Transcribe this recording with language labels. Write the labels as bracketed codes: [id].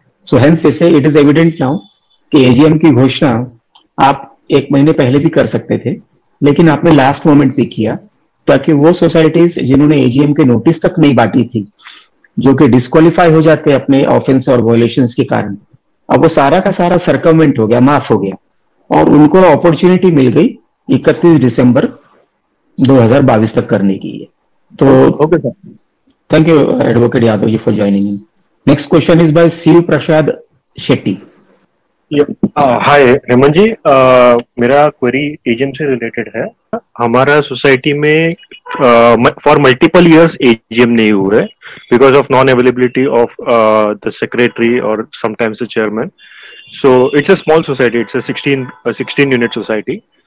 [en] So hence they say it is evident now [hi] कि AGM की घोषणा आप 1 महीने पहले भी कर सकते थे, लेकिन आपने लास्ट मोमेंट पे किया ताकि वो सोसाइटीज जिन्होंने एजीएम के नोटिस तक नहीं बांटी थी, जो कि डिस्क्वालीफाई हो जाते अपने ऑफेंस और वायलेशंस के कारण, अब वो सारा का सारा सर्कमवेंट हो गया, माफ हो गया, और उनको अपॉर्चुनिटी मिल गई 31 दिसंबर 2022 तक करने की है। तो [en] Okay sir, Thank you, Advocate Yadav ji, for joining in. Next question is by Shiv Prasad Shetty. [hi] हाय हेमंत जी, मेरा क्वेरी एजीएम से रिलेटेड है। हमारा सोसाइटी में [en] for multiple years AGM [hi] नहीं हुआ है [en] Because of non availability of the secretary और sometimes the chairman. So it's a small society, it's a 16 unit society.